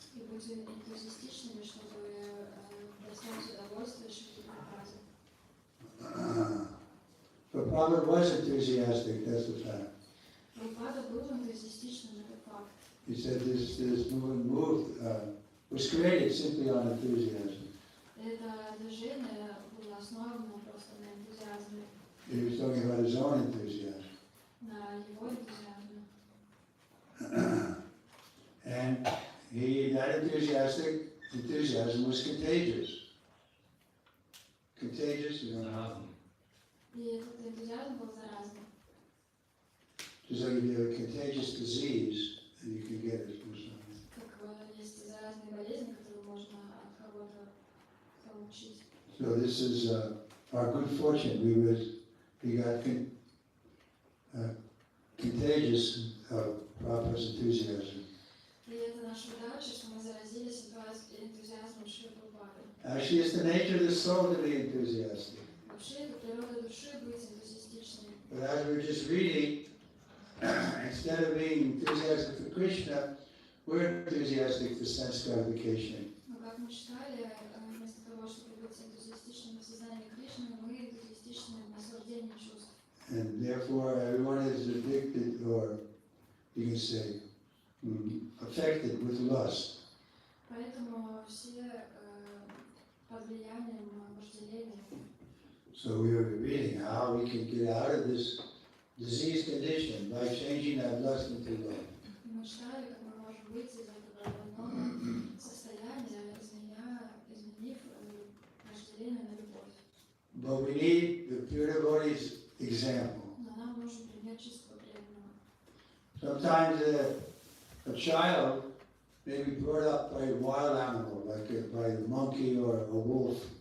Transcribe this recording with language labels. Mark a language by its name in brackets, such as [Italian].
[Russian] и быть энтузиастичными, чтобы доставить удовольствие Шри Прабхупаде. [English] But Prabhupada was enthusiastic, that's the fact. [Russian] Прабхупада был энтузиастичным, это факт. [English] He said this movement was created simply on enthusiasm. [Russian] Это движение было основано просто на энтузиазме, [English] He was talking about his own enthusiasm. [Russian] на его энтузиазме. [English] And that enthusiasm was contagious. Contagious, you know. [Russian] Заразный. И этот энтузиазм был заразным. [English] Just like if you have a contagious disease, and you can get it from someone. [Russian] Как есть заразные болезни, которые можно от кого-то получить. [English] So this is our good fortune. We got contagious Prabhupada's enthusiasm. [Russian] И это наша удача, что мы заразились энтузиазмом Шри Прабхупады. [English] Actually, it's the nature of the soul to be enthusiastic. [Russian] Вообще, это природа души быть энтузиастичной. [English] But as we're just reading, instead of being enthusiastic for Krishna, we're enthusiastic for sense gratification. [Russian] Но как мы читали, вместо того, чтобы быть энтузиастичным в сознании Кришны, мы энтузиастичны в наслаждении чувств. [English] And therefore, everyone is addicted, or you can say, affected with lust. [Russian] Поэтому все под влиянием вожделения. [English] So we are reading how we can get out of this disease condition by changing that lust into love. [Russian] И мы читали, как мы можем выйти из этого больного состояния, изменив вожделение на любовь. [English] But we need the pure devotee's example. [Russian] Но нам нужен пример чистого преданного. [English] Sometimes a child may be brought up by a wild animal, like by a monkey or a wolf.